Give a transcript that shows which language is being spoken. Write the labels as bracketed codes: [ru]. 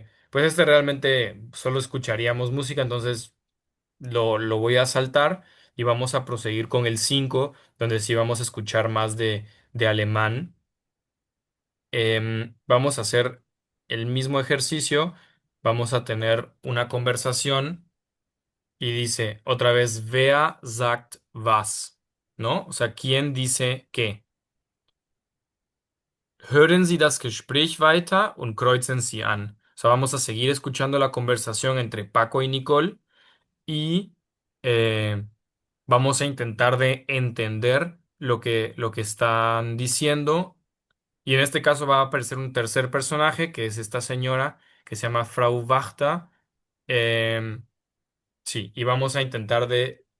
[es] Pues realmente solo escucharíamos música, entonces lo voy a saltar y vamos a proseguir con el 5 donde sí vamos a escuchar más de alemán. Vamos a hacer el mismo ejercicio, vamos a tener una conversación. Y dice otra vez, [de] wer sagt was, [es] ¿no? O sea, ¿quién dice qué? [de] Hören Sie das Gespräch weiter und kreuzen Sie an. [es] O sea, vamos a seguir escuchando la conversación entre Paco y Nicole y eh, vamos a intentar de entender lo que están diciendo. Y en este caso va a aparecer un tercer personaje, que es esta señora que se llama Frau Wachter. Em, Sí, y vamos a intentar de